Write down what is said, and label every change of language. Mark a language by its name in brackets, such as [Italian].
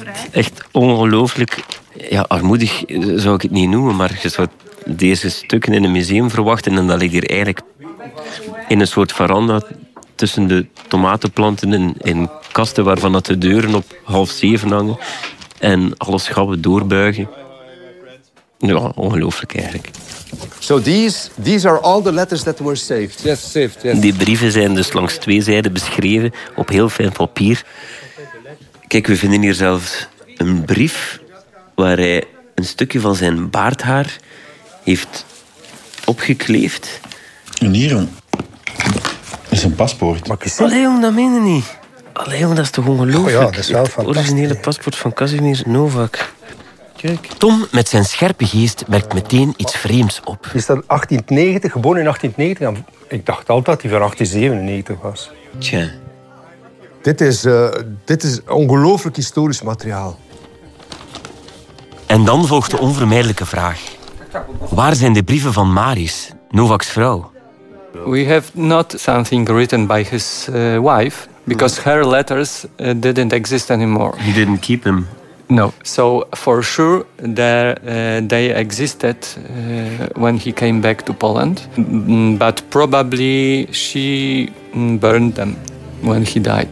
[Dutch] Echt ongelooflijk. Ja, armoedig zou ik het niet noemen, maar je zou deze stukken in een museum verwachten en dat ligt hier eigenlijk in een soort veranda tussen de tomatenplanten en kasten waarvan dat de deuren op 6:30 hangen en alle schappen doorbuigen. Ja, ongelooflijk eigenlijk. [English] So these are all the letters that were saved. Yes, saved. Yes. [Dutch] Die brieven zijn dus langs twee zijden beschreven op heel fijn papier. Kijk, we vinden hier zelfs een brief waar hij een stukje van zijn baardhaar heeft opgekleefd. En hier, jong. Dat is een paspoort. Allee, jong, dat meen je niet. Allee, jong, dat is toch ongelooflijk. Oh ja, dat is wel het originele paspoort van Casimir Novak. Kijk. Tom, met zijn scherpe geest, merkt meteen iets vreemds op. Is dat 1890, geboren in 1890? Ik dacht altijd dat hij van 1897 was. Tja. Dit is ongelooflijk historisch materiaal. En dan volgt de onvermijdelijke vraag. Waar zijn de brieven van Maris, Novaks vrouw? [English] We have not something written by his wife, because her letters didn't exist anymore. He didn't keep them. No. So for sure they existed when he came back to Poland, but probably she burned them when he died.